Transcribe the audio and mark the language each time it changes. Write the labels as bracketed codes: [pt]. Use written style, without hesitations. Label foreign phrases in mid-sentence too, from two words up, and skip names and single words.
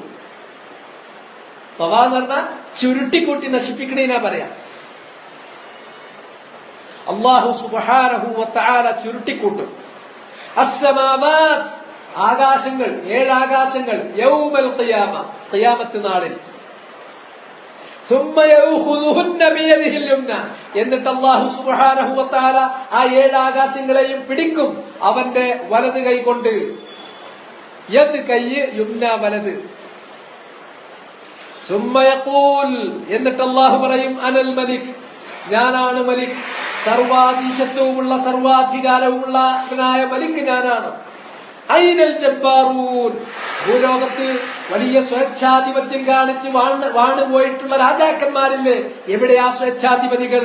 [ml] ത്വവാ എന്ന് പറഞ്ഞാൽ ചുരുട്ടിക്കൂട്ടി നശിപ്പിക്കണേനാ പറയാം. അല്ലാഹു [ar] سبحانه وتعالى [ml] ചുരുട്ടിക്കൂട്ടും. അസ്സമാവാത്, ആകാശങ്ങൾ, 7 ആകാശങ്ങൾ, [ar] يوم القيامة, [ml] ഖിയാമത്ത് നാളിൽ. [ar] ثم يأخذهن بيده اليمنى, [ml] എന്നിട്ട് അല്ലാഹു [ar] سبحانه وتعالى [ml] ആ 7 ആകാശങ്ങളെയും പിടിക്കും അവന്റെ വലത് കൈ കൊണ്ട്. യദ്, കൈ, യുംന, വലത്. [ar] ثم يقول, [ml] എന്നിട്ട് അല്ലാഹു പറയും [ar] أنا الملك, [ml] ഞാനാണ് മലിക്, സർവാധീശത്വവുമുള്ള സർവാധികാരവുമുള്ളവനായ മലിക് ഞാനാണ്. [ar] أين الجبارون, [ml] ഭൂലോകത്ത് വലിയ സ്വേച്ഛാധിപത്യം കാണിച്ച് വാണുപോയിട്ടുള്ള രാജാക്കന്മാരില്ലേ, എവിടെയാ സ്വേച്ഛാധിപതികൾ?